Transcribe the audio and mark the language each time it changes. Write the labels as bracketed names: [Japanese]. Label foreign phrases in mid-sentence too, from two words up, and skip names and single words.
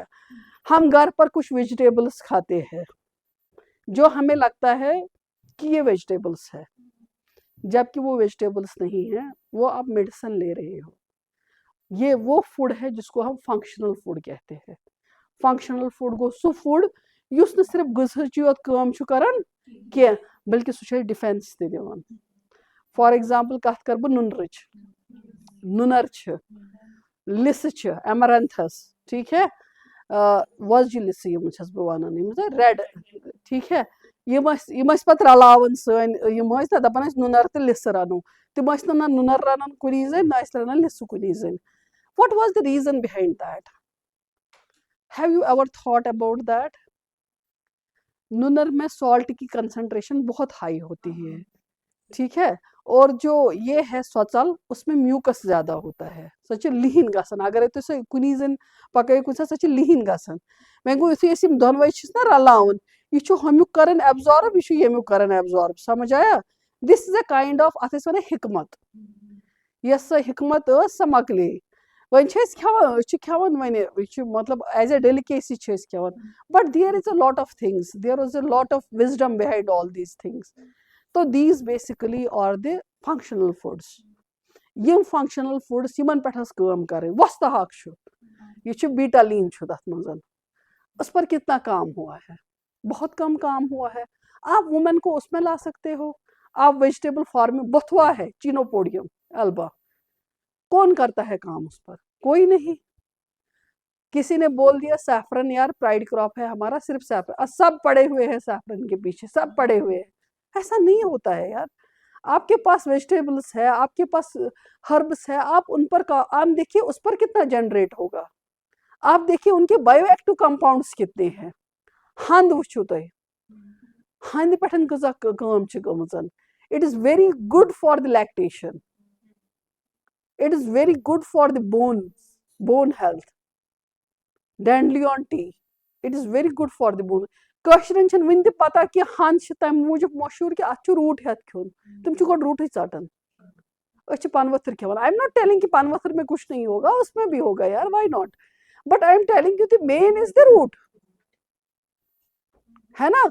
[Urdu] ہم گھر پر کچھ ویجیٹیبلس کھاتے ہیں جو ہمیں لگتا ہے کہ یہ ویجیٹیبلس ہے, جبکہ وہ ویجیٹیبلس نہیں ہیں, وہ آپ میڈیسن لے رہے ہو. یہ وہ فوڈ ہے جس کو ہم فنکشنل فوڈ کہتے ہیں. [English] functional food [Kashmiri] گو سُہ فوڈ یُس نہٕ صرف غذہٕچی یوت کٲم چھُ کران کینٛہہ, بلکہ سُہ چھُ اَسہِ ڈِفینس تہِ دِوان. [English] for example [Kashmiri] کتھ کر بہٕ نُنرٕچ, نُنر چھِ, لِسہٕ چھِ, ایمرنتھس, ٹھیک ہے, وۄزجہِ لِسہٕ یِم چھَس بہٕ وَنان, یِم ریڈ, ٹھیک ہے. یِم ٲسۍ پتہٕ رلاوان سٲنۍ یِم ٲسۍ نا دپان ٲسۍ نُنر تہٕ لِسہٕ رَنو. تِم ٲسۍ نہٕ نہ نُنر رَنان کُنی زٔنۍ, نہ ٲسۍ رَنان لِسہٕ کُنی زٔنۍ. [English] What was the reason behind that? Have you ever thought about that? [Urdu] نُنر میں سالٹ کی کنسنٹریشن بہت ہائی ہوتی ہے, ٹھیک ہے, اور جو یہ ہے سوژل, اس میں میوکس زیادہ ہوتا ہے, [Kashmiri] سۄ چھِ لِہِن گژھان. اگرے تُہۍ سۄ کُنی زٔنۍ پکٲیِو کُنہِ ساتہٕ, سۄ چھِ لِہِن گژھان. وۄنۍ گوٚو یُتھُے أسۍ یِم دۄنوَے چھِس نا رلاوان, یہ چھُ ہُمیُک کران ایبزارب, یہ چھُ ییٚمیُک کران ایبزارب. [Urdu] سمجھ آیا؟ [English] This is a kind of, [Kashmiri] اتھ ٲسۍ ونان حکمت. یۄس سۄ حکمت ٲس سۄ مۄکلے. وۄنۍ چھِ أسۍ کھٮ۪وان, أسۍ چھِ کھٮ۪وان وۄنۍ, یہِ چھُ مطلب [English] as a delicacy [Kashmiri] چھِ أسۍ کھٮ۪وان. [English] But there is a lot of things, there is a lot of wisdom behind all these things. تو these basically are the functional foods. [Kashmiri] یم [English] functional foods [Kashmiri] یمن پٮ۪ٹھ ٲس کٲم کرٕنۍ. وۄستہٕ ہاکھ چھُ, یہ چھُ بیٹالین چھُ تتھ منٛز, [Urdu] اس پر کتنا کام ہوا ہے, بہت کم کام ہوا ہے. آپ وومن کو اس میں لا سکتے ہو. آپ [English] vegetable farming, [Urdu] بتھوا ہے, چینوپوڈیم البا, کون کرتا ہے کام اس پر؟ کوئی نہیں. کسی نے بول دیا سیفرن یار [English] pride crop [Urdu] ہے ہمارا, صرف سیفرن, سب پڑے ہوئے ہیں سیفرن کے پیچھے, سب پڑے ہوئے ہیں. ایسا نہیں ہوتا ہے یار. آپ کے پاس ویجیٹیبلس ہے, آپ کے پاس ہربس ہے, آپ ان پر آپ دیکھیے اس پر کتنا جنریٹ ہوگا. آپ دیکھیے ان کے [English] bio active compounds [Urdu] کتنے ہیں. [Kashmiri] ہند وچھو تُہۍ, ہاندِ پٮ۪ٹھ کۭژاہ کٲم چھِ گٔمٕژ. [English] It is very good for the lactation. It is very good for the bone health. Dandelion tea. It is very good for the bone. [Kashmiri] کٲشرٮ۪ن چھنہٕ وٕنہِ تہِ پتہ کہِ ہند چھِ تمہِ موٗجوٗب مشہوٗر کہِ اتھ چھُ روٗٹ ہٮ۪تھ کھیوٚن. تِم چھِ گۄڈٕ روٗٹٕے ژٹان. أسۍ چھِ پنہٕ ؤتھٕر کھٮ۪وان. [English] I am not telling [Urdu] کہ [Kashmiri] پنہٕ ؤتھٕر [Urdu] میں کچھ نہیں ہوگا, اس میں بھی ہوگا یار, [English] Why not, but I am telling you the main is the root, [Urdu] ہے نا.